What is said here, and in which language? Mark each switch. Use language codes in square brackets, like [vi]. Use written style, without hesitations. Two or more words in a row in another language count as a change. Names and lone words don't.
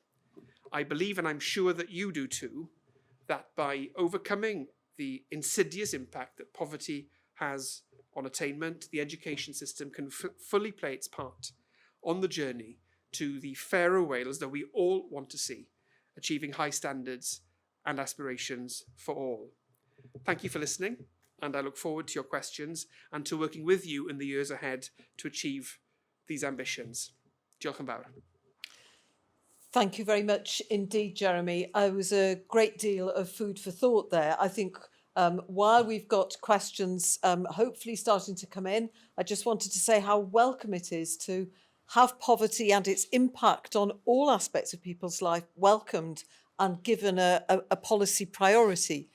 [en] I believe, and I'm sure that you do too, that by overcoming the insidious impact that poverty has on attainment, the education system can fully play its part on the journey to the fairer Wales that we all want to see, achieving high standards and aspirations for all. Thank you for listening, and I look forward to your questions and to working with you in the years ahead to achieve these ambitions. [cy] Diolch yn fawr. [en] Thank you very much indeed, Jeremy. It was a great deal of food for thought there. I think while we've got questions hopefully starting to come in, I just wanted to say how welcome it is to have poverty and its impact on all aspects of people's life welcomed and given a policy priority.